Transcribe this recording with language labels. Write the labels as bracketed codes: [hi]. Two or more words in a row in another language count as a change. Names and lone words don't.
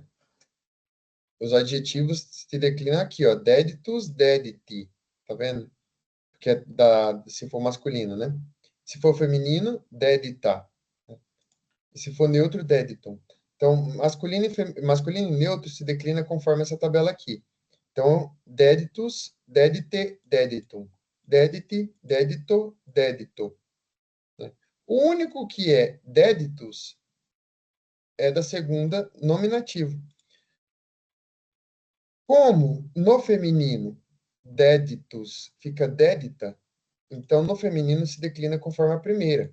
[pt] Os adjetivos se declinam aqui, ó. [la] Deditus, dediti. [pt] Tá vendo? Que é se for masculino, né? Se for feminino, dedita. E se for neutro, deditum. Então, masculino e neutro se declina conforme essa tabela aqui. Então, [la] deditus, dedite, deditum. Dedite, dedito, dedito. [pt] Né? O único que é deditus é da segunda nominativo. Como no feminino deditus fica dedita, então no feminino se declina conforme a primeira.